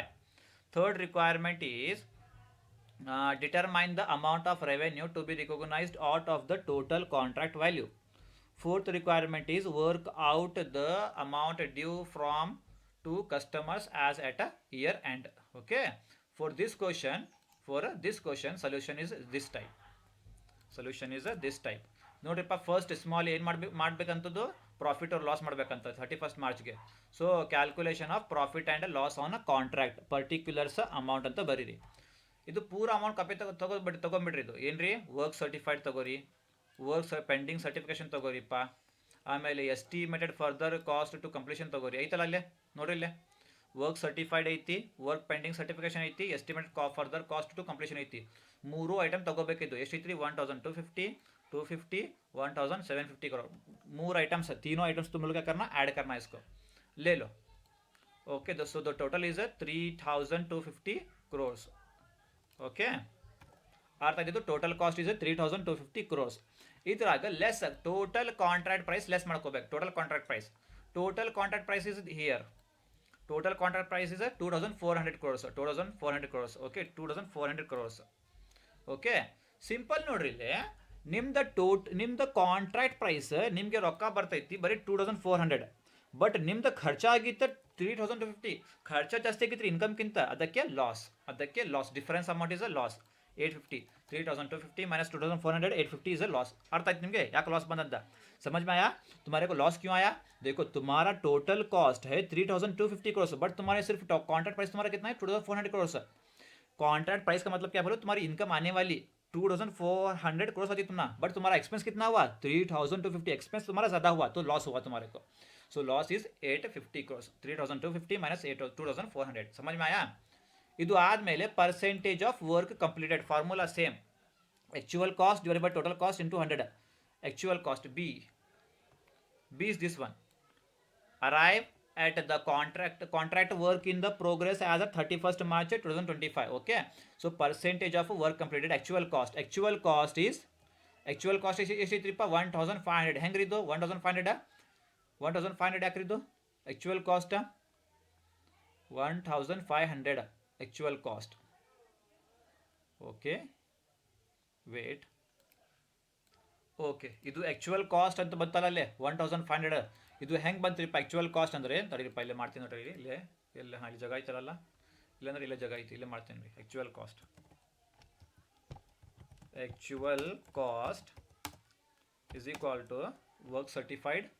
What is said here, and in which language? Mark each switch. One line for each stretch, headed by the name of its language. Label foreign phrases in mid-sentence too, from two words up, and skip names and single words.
English: Third requirement is determine the amount of revenue to be recognized out of the total contract value. Fourth requirement is work out the amount due from to customers as at a year end. Okay, for this question solution is this type.
Kannada: ನೋಡ್ರಿಪ್ಪ,
English: first small
Kannada: ಏನು ಮಾಡ್ಬೇಕಂತದ್ದು,
English: profit or loss
Kannada: ಮಾಡ್ಬೇಕಂತ 31st ಮಾರ್ಚ್ಗೆ.
English: So calculation of profit and loss on a contract, particulars amount
Kannada: ಅಂತ ಬರೀರಿ. ಇದು ಪೂರ ಅಮೌಂಟ್ ಕಾಪಿ ತೊಗೊಂಬಿಡ್ರಿ. ಇದು ಏನ್ರಿ,
English: work certified
Kannada: ತಗೋರಿ,
English: work pending certification
Kannada: ತಗೋರಿಪ್ಪ, ಆಮೇಲೆ
English: estimated further cost to completion
Kannada: ತಗೋರಿ. ಐತಲ್ಲ ಅಲ್ಲೇ ನೋಡ್ರಿ, ಇಲ್ಲೇ
English: work certified
Kannada: ಐತಿ,
English: work pending certification
Kannada: ಐತಿ,
English: estimated further cost to completion
Kannada: ಐತಿ. ಮೂರು ಐಟಮ್ ತಗೋಬೇಕಿದ್ದು. ಎಷ್ಟೈತ್ರಿ? 1250, 250, 1750 करोड़.
Hindi: मूर आइटम्स, तीनों आइटम्स तुम लोग क्या करना, ऐड करना इसको, ले लो.
English: ओके दोस्तों, the total is 3250 crores. ओके,
Kannada: ಅರ್ಥ ಆಗಿದ್ದು.
English: total cost is 3250 crores. ಇದ್ರಾಗ less total contract price less ಮಾಡ್ಕೋಬೇಕು. total contract price is here. total contract price is 2400 crores. 2400 crores. ಓಕೆ, 2400 crores.
Kannada: ಓಕೆ, ಸಿಂಪಲ್ ನೋಡ್ರಿ, ಇಲ್ಲಿ ನಿಮ್ದು
English: contract price
Kannada: ನಿಮಗೆ ರೊಕ್ಕ ಬರ್ತೈತಿ ಬರೀ 2400, ಬಟ್ ನಿಮ್ದು ಖರ್ಚಾಗಿತ್ತು 3250. ಖರ್ಚು ಜಾಸ್ತಿ ಆಗಿತ್ತು ಇನ್ಕಮ್ಗಿಂತ, ಅದಕ್ಕೆ ಲಾಸ್.
English: difference amount is a loss. 850, 3250 minus 2400, 850 is a loss.
Kannada: अर्थ आಯ್ತು ನಿಮಗೆ ಯಾಕೆ ಲಾಸ್ ಬಂದಂತ?
Hindi: समझ में आया? तुम्हारे को लॉस क्यों आया? देखो, तुम्हारा
English: total cost
Hindi: है 3250 crores, बट तुम्हारे सिर्फ
English: contract price
Hindi: तुम्हारा कितना है? 2400 crores.
English: contract price
Hindi: का मतलब क्या बोलो, तुम्हारी इनकम आने वाली 2400 crores आती तुम्हारा, बट तुम्हारा एक्सपेंस कितना हुआ? 3250. एक्सपेंस तुम्हारा ज़्यादा हुआ तो लॉस हुआ तुम्हारे को.
English: so loss is 850 crores. 3250 minus 2400.
Hindi: समझ में आया?
Kannada: ಇದು ಆದಮೇಲೆ
English: percentage of work completed formula same. actual cost divided by total cost into 100. actual cost B is this one. ಅರೈವ್ at the contract work in the progress as of 31st March 2025. Okay, so percentage of work completed. Actual cost is ಎಷ್ಟಿತ್ರಿಪ್ಪ? 1500. ಹೆಂಗ್ರಿದ್ದು? 1500 ಯಾಕ್ರಿದ್ದು? actual cost 1500 actual cost. Okay, wait.
Kannada: ಓಕೆ, ಇದು
English: actual cost
Kannada: ಅಂತ ಬಂತಲ್ಲ ಅಲ್ಲೇ 1500. ಇದು ಹೆಂಗೆ ಬಂತ್ರಿಪ್ಪ
English: actual cost
Kannada: ಅಂದರೆ? ತಡೀರಿಪ್ಪ, ಇಲ್ಲೇ ಮಾಡ್ತೀನಿ ನೋಡ್ರಿ. ಇಲ್ಲಿ ಇಲ್ಲಿ ಜಾಗ ಐತಲ್ಲ, ಇಲ್ಲಾಂದ್ರೆ ಇಲ್ಲೇ ಜಾಗ ಐತಿ, ಇಲ್ಲೇ ಮಾಡ್ತೀನಿ ರೀ.
English: actual cost is equal to work certified.